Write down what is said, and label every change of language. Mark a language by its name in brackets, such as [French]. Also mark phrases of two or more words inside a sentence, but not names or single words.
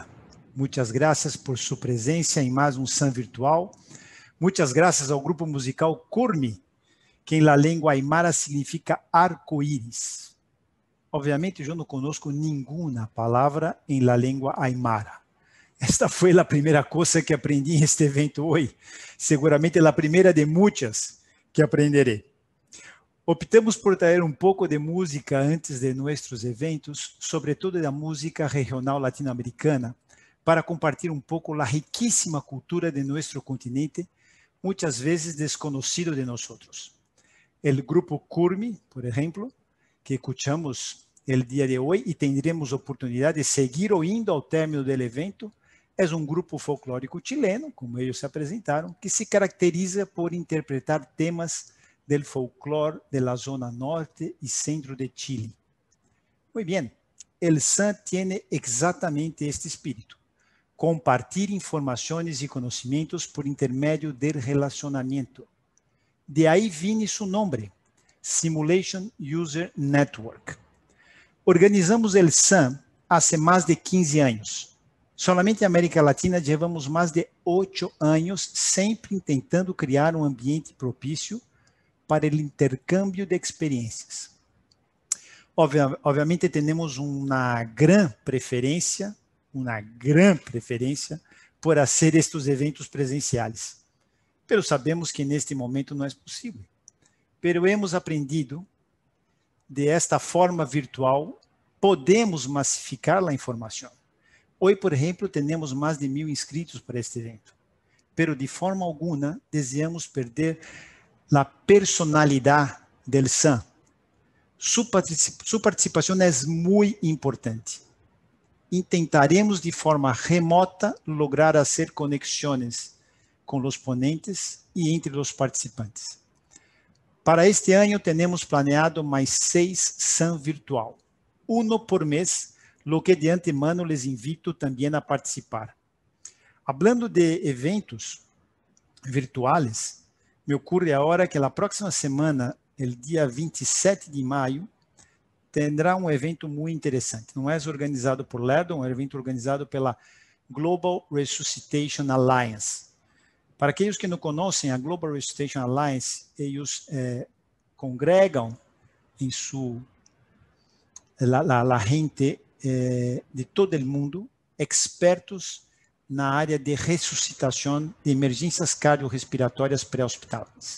[Spanish] Muchas gracias por su presencia en más un SAM virtual. Muchas gracias al grupo musical Curmi, que en la lengua aymara significa arco-íris. Obviamente, yo no conozco ninguna palavra en la lengua aymara. [Portuguese] Esta foi a primeira coisa que aprendi neste evento hoje. Seguramente a primeira de muitas que aprenderei. Optamos por trazer um pouco de música antes de nossos eventos, sobretudo da música regional latino-americana, para compartilhar um pouco a riquíssima cultura de nosso continente, muitas vezes desconhecido de nós. O grupo Curmi, por exemplo, [Spanish] que escuchamos [Portuguese] o dia de hoje e teremos oportunidade de seguir ouvindo ao término do evento, é um grupo folclórico chileno, como eles se apresentaram, [Spanish] que se caracteriza por interpretar temas del folclore de la zona norte y centro de Chile. Muy bien, el SAM tiene exactamente este espíritu, compartir informaciones y conocimientos por intermedio del relacionamiento. De ahí viene su nombre, Simulation User Network. Organizamos el SAM hace más de 15 años. Solamente en América Latina llevamos más de 8 años [Portuguese] sempre intentando criar um ambiente propício para o intercâmbio de experiências. Obviamente, temos uma grande preferência por fazer estes eventos presenciais. Pero sabemos que neste momento não é possível. [Spanish] Pero hemos aprendido de esta forma virtual, podemos [Portuguese] massificar a informação. Hoje, por exemplo, temos mais de 1.000 inscritos para este evento. Pero de forma alguma desejamos perder [Spanish] la personalidad del [Portuguese] SAM. [Spanish] Su participación es muy importante. Intentaremos de forma remota lograr hacer conexiones con los ponentes y entre los participantes. Para este año tenemos planeado mais 6 SAM virtual, uno [Portuguese] por mês, [Spanish] lo que de antemano les invito también a participar. Hablando de eventos virtuales, [Portuguese] me ocorre agora que a próxima semana, o dia 27 de maio, terá um evento muito interessante. Não é organizado por Lerdal, é um evento organizado pela Global Resuscitation Alliance. Para aqueles que não conhecem, a Global Resuscitation Alliance, eles congregam em a gente de todo o mundo, expertos na área de ressuscitação de emergências cardiorrespiratórias pré-hospitalares.